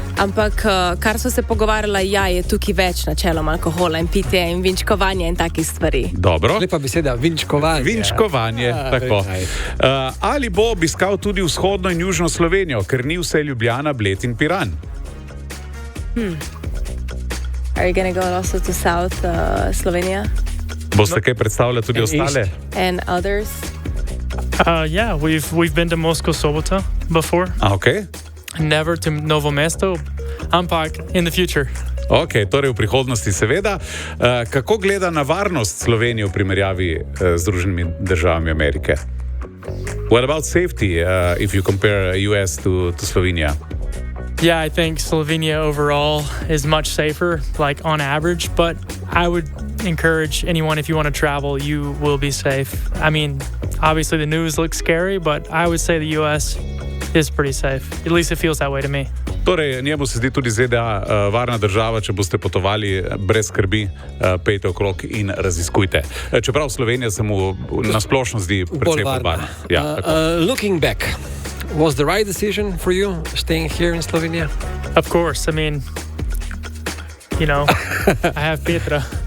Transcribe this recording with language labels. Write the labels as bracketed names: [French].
[Slovenian] Ampak kar so se pogovarjala, ja, je tukaj več načeloma alkohola in pitje in vinčkovanje in takih stvari. dobro. Lepa beseda, vinčkovanje. Vinčkovanje, tako. [English] very nice. [Slovenian] Ali bo obiskal tudi vzhodno in južno Slovenijo, ker ni vse Ljubljana, Bled in Piran? [English] Are you gonna go also to South Slovenia [Slovenian] Boste kaj predstavljali tudi In ostale? [English] east. and others? Yeah, we've been to Moscow Sobota before. Ok, Never to Novo Mesto. Ampak in the future. [Slovenian] ok, torej v prihodnosti seveda. Kako gleda na varnost Slovenije v primerjavi z Združenimi državami Amerike? [English] What about safety if you compare US to Slovenia? Yeah, I think Slovenia overall is much safer, like on average, but I would encourage anyone, if you want to travel, you will be safe. I mean, obviously the news looks scary, but I would say the US is pretty safe. At least it feels that way to me. [Slovenian] Torej, njemu se zdi tudi ZDA varna država, če boste potovali brez skrbi, pejte okrog in raziskujte. Čeprav Slovenija se mu nasplošno zdi precej bolj varna. Ja, tako. [English] Looking back, was the right decision for you staying here in Slovenia? Of course, I mean, you know, I have Petra.